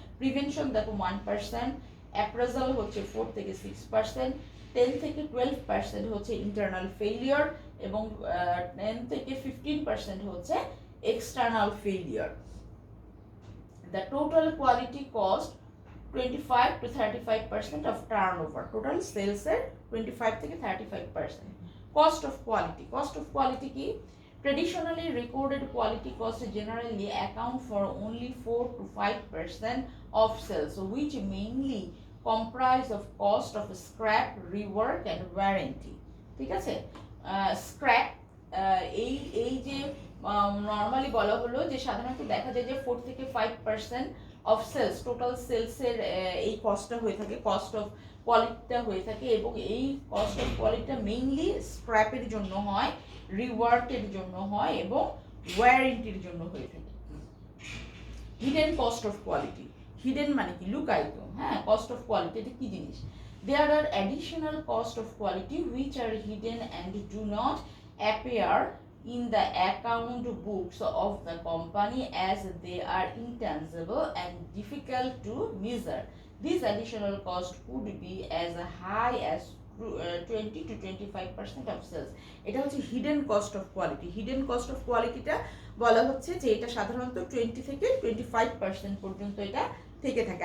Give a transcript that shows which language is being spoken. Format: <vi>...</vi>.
<bn>Prevention দেখো 1%, appraisal হচ্ছে 4 থেকে 6%, 10 থেকে 12% হচ্ছে ইন্টারনাল ফেলিওর, এবং 10 থেকে 15% হচ্ছে external failure.</bn> <en>The total quality cost 25 to 35% of turnover.</en> <bn>Total sales এর 25 থেকে 35%.</bn> <en>Cost of quality. Cost of quality কি? Traditionally recorded quality costs generally account for only 4 to 5% of sales, which mainly comprise of cost of scrap, rework and warranty.</en> <bn>ঠিক আছে? Scrap এই যে normally বলা হলো যে সাধারণত দেখা যায় যে 4 থেকে 5% অফ সেলস, টোটাল সেলসের এই কস্টটা হয়ে থাকে, কস্ট অফ কোয়ালিটিটা হয়ে থাকে, এবং এই কস্ট অফ কোয়ালিটিটা মেইনলি স্ক্র্যাপের জন্য হয়, রিওয়ার্কের জন্য হয় এবং ওয়ারেন্টির জন্য হয়ে থাকে। Hidden cost of quality, hidden মানে কি লুকায়িত, হ্যাঁ, কস্ট অফ কোয়ালিটি এটা কি জিনিস?</bn> <en>There are additional cost of quality which are hidden and do not appear in the account books of the company as they are intangible and difficult to measure. These additional costs could be as high as 20 to 25% of sales.</en> <bn>এটা হচ্ছে hidden cost of quality. Hidden cost of কোয়ালিটিটা বলা হচ্ছে যে এটা সাধারণত 20 থেকে 25% পর্যন্ত এটা থেকে থাকে।</bn>